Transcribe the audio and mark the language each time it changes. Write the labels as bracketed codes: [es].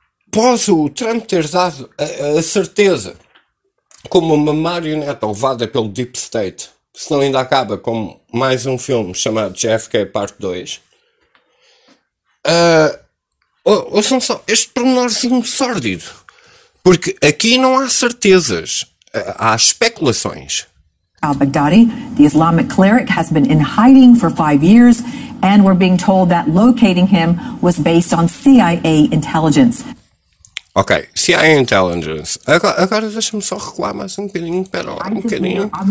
[pt] Após o Trump ter dado a certeza, como uma marioneta levada pelo Deep State, se não ainda acaba com mais um filme chamado JFK Parte 2, ouçam só, este pormenorzinho sórdido, porque aqui não há certezas, há especulações. [en] Al-Baghdadi, the Islamic cleric, has been in hiding for 5 years, and we're being told that locating him was based on CIA intelligence. Ok, CIA intelligence. [pt] Agora deixa-me só recuar mais um bocadinho. Espera lá, um bocadinho.